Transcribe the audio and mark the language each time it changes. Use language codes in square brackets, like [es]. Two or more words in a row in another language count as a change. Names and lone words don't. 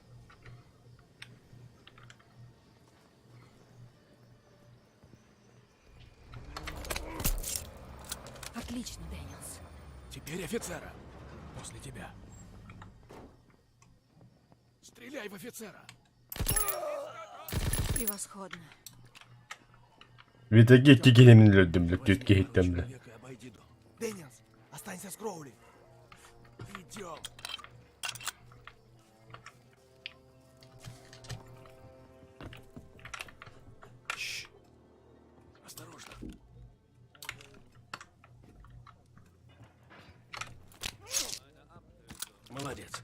[ru] Отлично, Дэниелс. Теперь офицера. После тебя. Стреляй в офицера. Превосходно. Витаги тигелемин lördüm lütke hittemle. Дэниелс, останься с Кроули. Идем. Осторожно. Молодец.